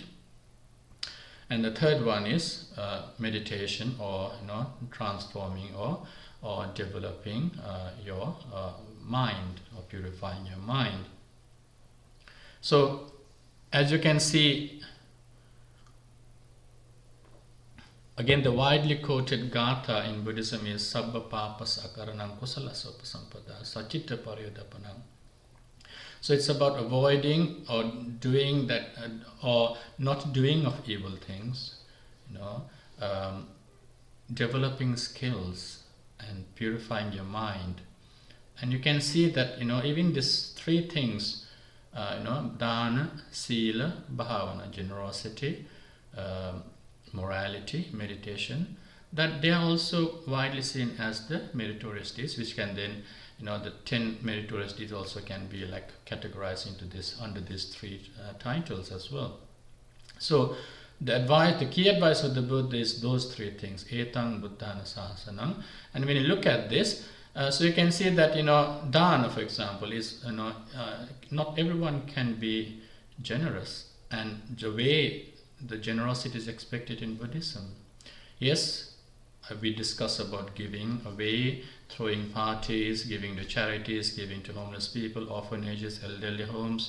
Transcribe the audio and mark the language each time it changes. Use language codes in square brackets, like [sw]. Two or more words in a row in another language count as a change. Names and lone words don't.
[en] And the third one is meditation or transforming or developing your mind or purifying your mind. So as you can see, again, the widely quoted gatha in Buddhism is [pi] sabba papas akaranam kusala sopasampada sacitta paryodapanam. [en] So it's about avoiding or doing that or not doing of evil things, developing skills and purifying your mind. And you can see that even these three things, [pi] dāna, sīla, bhāvana, [en] generosity, morality, meditation, that they are also widely seen as the meritorious deeds, which can then, the 10 meritorious deeds also can be categorized into under these three titles as well. So the key advice of the Buddha is those three things, [pi] etang buddhana sasanam. [en] And when you look at this, so you can see that dāna, for example, is not everyone can be generous, and the way the generosity is expected in Buddhism. Yes, we discuss about giving away, throwing parties, giving to charities, giving to homeless people, orphanages, elderly homes.